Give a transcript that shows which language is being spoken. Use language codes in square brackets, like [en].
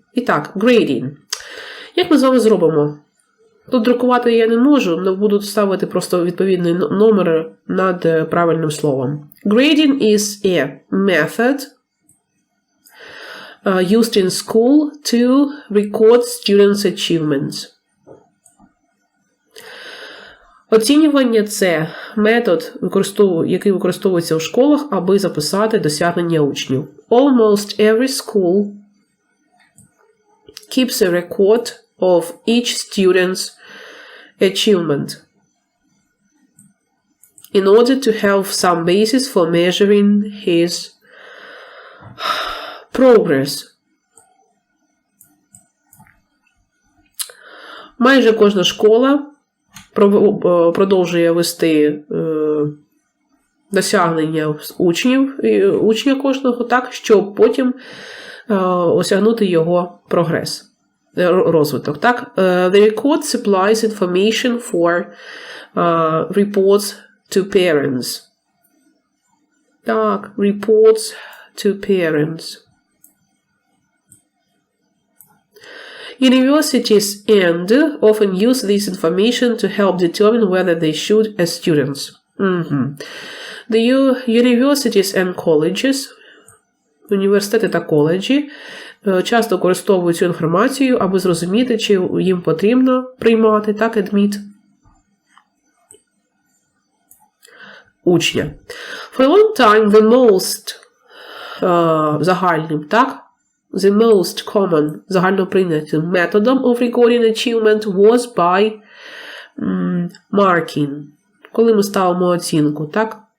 [uk] І так, grading. Як ми з вами зробимо? Тут друкувати я не можу, але буду ставити просто відповідний номер над правильним словом. [en] Grading is a method used in school to record students' achievements. [uk] Оцінювання – це метод, який використовується в школах, аби записати досягнення учнів. [en] Almost every school keeps a record of each student's achievement in order to have some basis for measuring his progress. [uk] Майже кожна школа продовжує вести досягнення учня кожного так, щоб потім осягнути його прогрес, розвиток. Так? [en] The record supplies information for reports to parents. Так, reports to parents. Universities and often use this information to help determine whether they should as students. The universities and colleges, [uk] університети та коледжі, часто використовують цю інформацію, аби зрозуміти, чи їм потрібно приймати, так, admit, учня. [en] For a long time, the most [uk] загальним, так, [en] the most common, [uk] загальноприйнятим методом [en] of recording achievement was by marking. [uk] Коли ми ставимо оцінку, так?